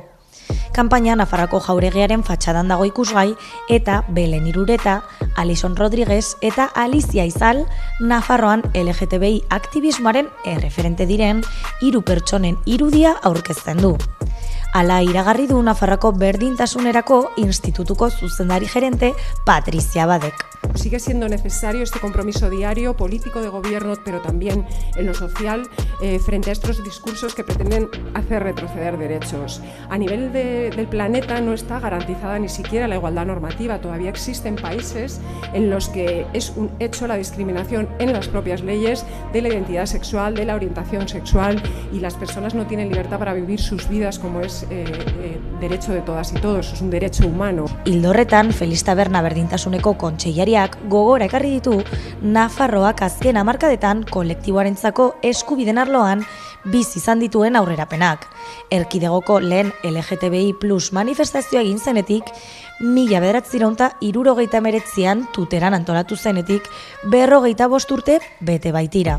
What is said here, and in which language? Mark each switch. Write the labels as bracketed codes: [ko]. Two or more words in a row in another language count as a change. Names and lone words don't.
[eu] Kanpaina Nafarroko jauregiaren fatxadan dago ikusgai eta Belen Irureta, Alison Rodriguez eta Alicia Izal Nafarroan LGTBI aktivismoaren erreferente diren 3 pertsonen irudia aurkezten du. Hala iragarri du Nafarroko Berdintasunerako Institutuko zuzendari gerente Patrizia Abadek. [es] Sigue siendo necesario este compromiso diario político de gobierno, pero también en lo social, frente a estos discursos que pretenden hacer retroceder derechos. A nivel del planeta no está garantizada ni siquiera la igualdad normativa. Todavía existen países en los que es un hecho la discriminación en las propias leyes de la identidad sexual, de la orientación sexual, y las personas no tienen libertad para vivir sus vidas como es derecho de todas y todos, es un derecho humano. [eu] Ildo horretan, Feliz Taberna Berdintasuneko kontseilariak gogora ekarri ditu Nafarroak azken hamarkadetan kolektiboarentzako eskubideen arloan bizi izan dituen aurrerapenak. Erkidegoko lehen LGTBI+ manifestazioa egin zenetik, 1969an Tuteran antolatu zenetik 45 urte bete baitira.